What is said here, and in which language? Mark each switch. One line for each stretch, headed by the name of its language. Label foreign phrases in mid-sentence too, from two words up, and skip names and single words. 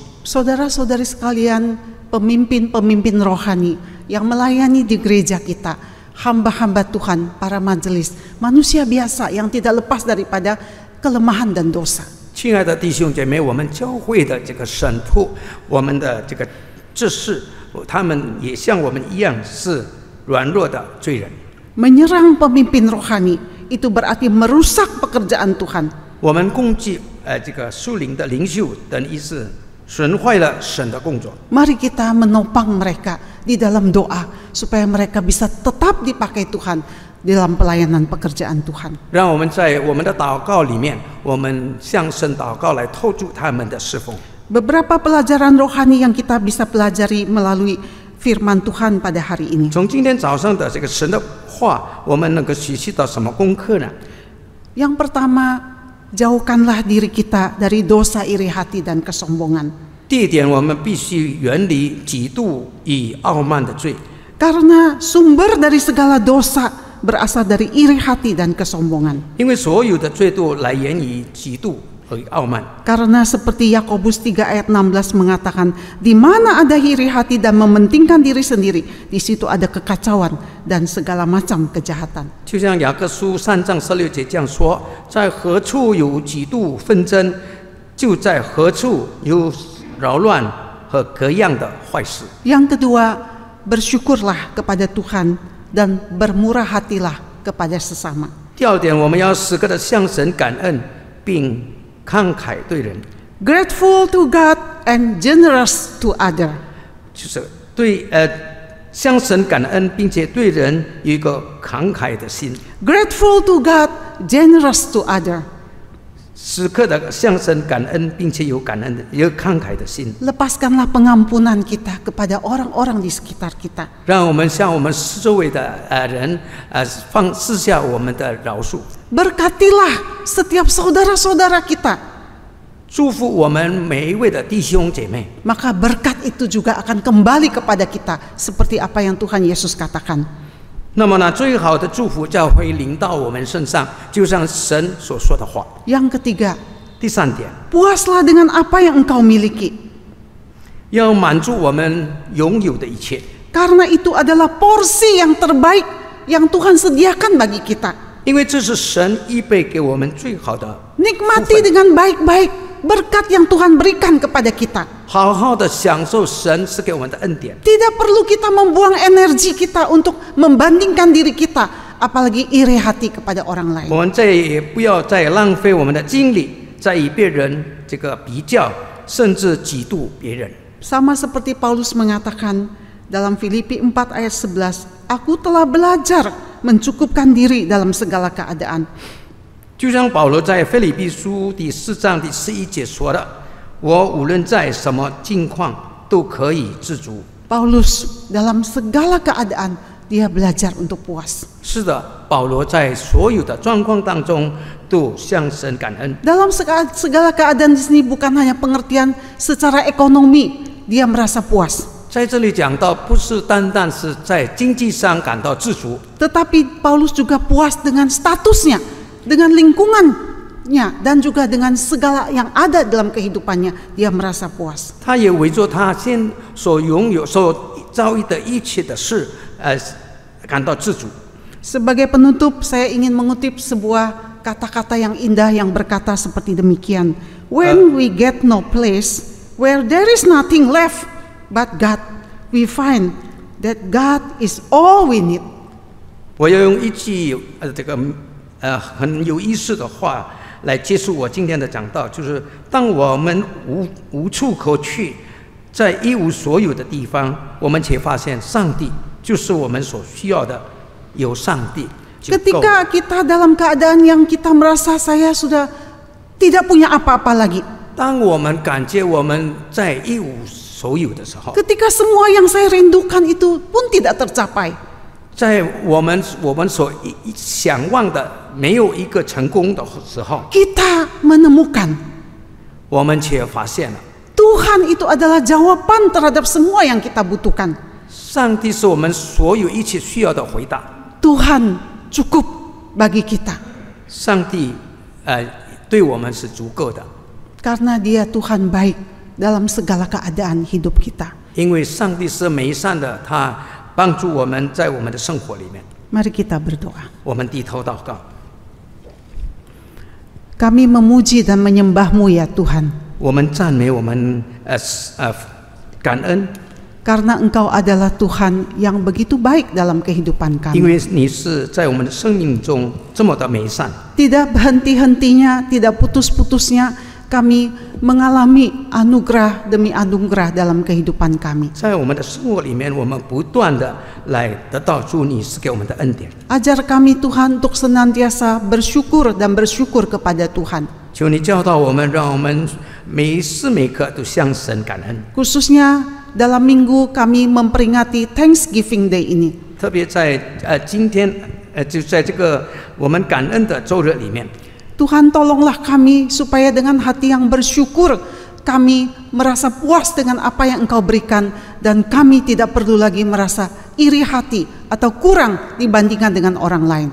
Indonesian: Saudara-saudari sekalian, pemimpin-pemimpin rohani yang melayani di gereja kita, hamba-hamba Tuhan, para majelis, manusia biasa yang tidak lepas daripada kelemahan dan dosa.
Chinese: 亲爱的弟兄姐妹，我们教会的这个神父，我们的这个执事，他们也像我们一样是软弱的罪人。
Indonesian: Menyerang pemimpin rohani itu berarti merusak pekerjaan Tuhan.
Chinese: 我们攻击这个属灵的领袖，等于是损坏了神的工作。
Indonesian: Mari kita menopang mereka di dalam doa supaya mereka bisa tetap dipakai Tuhan dalam pelayanan pekerjaan Tuhan.
Chinese: 让我们在我们的祷告里面，我们向神祷告来投注他们的侍奉。
Indonesian: Beberapa pelajaran rohani yang kita bisa pelajari melalui firman Tuhan pada hari ini.
Chinese: 从今天早上的这个神的话，我们能够学习到什么功课呢？
Indonesian: Yang pertama, jauhkanlah diri kita dari dosa iri hati dan kesombongan.
Chinese: 第一点，我们必须远离嫉妒与傲慢的罪，
Indonesian: Karena sumber dari segala dosa berasal dari iri hati dan kesombongan.
Chinese: 因为所有的罪都来源于嫉妒和傲慢。
Indonesian: Karena seperti Yakobus 3 ayat 16 mengatakan, di mana ada iri hati dan mementingkan diri sendiri, di situ ada kekacauan dan segala macam kejahatan.
Chinese: 就像雅各书3章16节这样说：在何处有嫉妒纷争，就在何处有扰乱和各样的坏事。
Indonesian: Yang kedua, bersyukurlah kepada Tuhan dan bermurah hatilah kepada sesama.
Chinese: 第二点，我们要时刻的向神感恩，并慷慨对人，
English: Grateful to God and generous to other.
Chinese: 就是对向神感恩，并且对人有一个慷慨的心，
English: Grateful to God, generous to other.
Chinese: 时刻的向神感恩，并且有感恩的、有慷慨的心。
Indonesian: Lepaskanlah pengampunan kita kepada orang-orang di sekitar kita.
Chinese: 让我们向我们周围的人赐下我们的饶恕。
Indonesian: Berkatilah setiap saudara-saudara kita.
Chinese: 祝福我们每一位的弟兄姐妹。
Indonesian: maka berkat itu juga akan kembali kepada kita seperti apa yang Tuhan Yesus katakan.
Chinese: 那么呢，最好的祝福将会临到我们身上，就像神所说的话。
Indonesian: Yang ketiga,
Chinese: 第三点，
Indonesian: puaslah dengan apa yang engkau miliki,
Chinese: 要满足我们拥有的一切，
Indonesian: karena itu adalah porsi yang terbaik yang Tuhan sediakan bagi kita.
Chinese: 因为这是神预备给我们最好的。
Indonesian: Nikmati dengan baik-baik berkat yang Tuhan berikan kepada kita.
Chinese: 好好的享受神是给我们的恩典，
Indonesian: Tidak perlu kita membuang energi kita untuk membandingkan diri kita, apalagi iri hati kepada orang lain.
Chinese: 我们再也不要再浪费我们的精力，在与别人这个比较，甚至嫉妒别人。
Indonesian: Sama seperti Paulus mengatakan dalam Filipi 4 ayat 11, aku telah belajar mencukupkan diri dalam segala keadaan.
Chinese: 就像保罗在腓立比书第4章第11节说的：“我无论在什么境况都可以知足。”
Indonesian: Paulus dalam segala keadaan dia belajar untuk puas.
Chinese: 是的，保罗在所有的状况当中都向神感恩。
Indonesian: Dalam segala keadaan di sini bukan hanya pengertian secara ekonomi dia merasa puas,
Chinese: 在这里讲到，不是单单是在经济上感到知足，
Indonesian: tetapi Paulus juga puas dengan statusnya, dengan lingkungannya, dan juga dengan segala yang ada dalam kehidupannya. Dia merasa puas.
Chinese: 他也围着他现所拥有、所遭遇的一切的事，感到知足。
Indonesian: Sebagai penutup, saya ingin mengutip sebuah kata-kata yang indah yang berkata seperti demikian.
English: When we get no place, where there is nothing left but God, we find that God is all we need.
Chinese: 我要用一句很有意思的话来结束我今天的讲道，就是当我们无处可去，在一无所有的地方，我们却发现上帝就是我们所需要的，有上帝就够。
Indonesian: Ketika kita dalam keadaan yang kita merasa saya sudah tidak punya apa-apa lagi,
Chinese: 当我们感觉我们在一无所有的时候，
Indonesian: ketika semua yang saya rindukan itu pun tidak tercapai,
Chinese: 在我们所想望的没有一个成功的时候，
Indonesian: kita menemukan
Chinese: 我们却发现了
Indonesian: Tuhan itu adalah jawaban terhadap semua yang kita butuhkan.
Chinese: 上帝是我们所有一切需要的回答。
Indonesian: Tuhan cukup bagi kita
Chinese: 上帝对我们是足够的，
Indonesian: karena Dia Tuhan baik dalam segala keadaan hidup kita.
Chinese: 因为上帝是美善的，他帮助我们在我们的生活里面。
Indonesian: Mari kita berdoa.
Chinese: 我们低头祷告，
Indonesian: Kami memuji dan menyembah-Mu ya Tuhan,
Chinese: 我们赞美，我们感恩，
Indonesian: karena Engkau adalah Tuhan yang begitu baik dalam kehidupan
Chinese: 因
Indonesian: kami.
Chinese: 为你是在我们的生命中这么的美善。
Indonesian: Tidak henti-hentinya, tidak putus-putusnya kami mengalami anugerah demi anugerah dalam kehidupan kami.
Chinese: 在我们的生活里面，我们不断的来得到主你是给我们的恩典。
Indonesian: Ajar kami Tuhan untuk senantiasa bersyukur dan bersyukur kepada Tuhan.
Chinese: 求你教导我们，让我们每时每刻都向神感恩。
Indonesian: Khususnya dalam minggu kami memperingati Thanksgiving Day ini.
Chinese: 特别在今天就在这个我们感恩的周日里面，
Indonesian: Tuhan tolonglah kami supaya dengan hati yang bersyukur kami merasa puas dengan apa yang Engkau berikan dan kami tidak perlu lagi merasa iri hati atau kurang dibandingkan dengan orang lain.